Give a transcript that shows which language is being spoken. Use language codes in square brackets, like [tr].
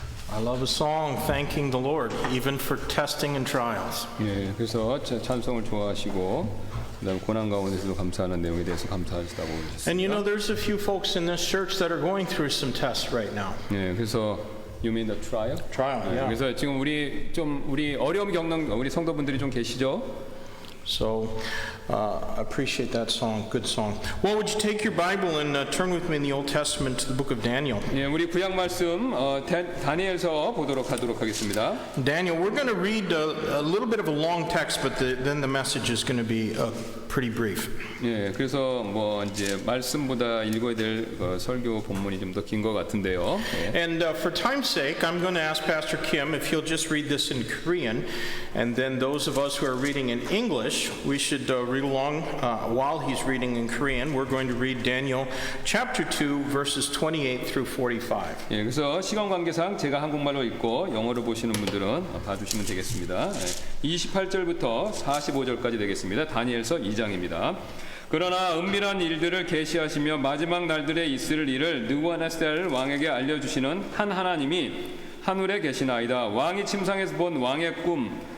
[en] I love a song thanking the Lord, even for testing and trials. [ko] 예, 그래서 찬송을 좋아하시고 그다음 고난 가운데서도 감사하는 내용에 대해서 감사하시다고 [en] And you know, [ko] 그러셨습니다. [en] there's a few folks in this church that are going through some tests right now. [ko] 예, 그래서 [en] You mean the trial? Trial, [ko] 예, [en] yeah. [ko] 그래서 지금 우리 어려움 겪는 우리 성도분들이 좀 계시죠? [en] So, I appreciate that song. Good song. Well, would you take your Bible and turn with me in the Old Testament to the book of Daniel? [ko] 예, 우리 구약 말씀 다니엘서 보도록 하겠습니다. [en] Daniel, we're going to read a little bit of a long text, but then the message is going to be pretty brief. [ko] 예, 그래서 뭐 이제 말씀보다 읽어야 될 설교 본문이 좀 더 긴 것 같은데요. 예. [en] And for time's sake, I'm going to ask Pastor Kim if he'll just read this in Korean, and then those of us who are reading in English, we should read along while he's reading in Korean. We're going to read Daniel chapter 2, verses 28 through 45. [ko] 예, 그래서 시간 관계상 제가 한국말로 읽고 영어로 보시는 분들은 봐주시면 되겠습니다. 28절부터 45절까지 되겠습니다. 다니엘서 2장입니다. 그러나 은밀한 일들을 계시하시며 마지막 날들에 있을 일을 느부갓네살 왕에게 알려주시는 한 하나님이 하늘에 계시나이다. 왕이 침상에서 본 왕의 꿈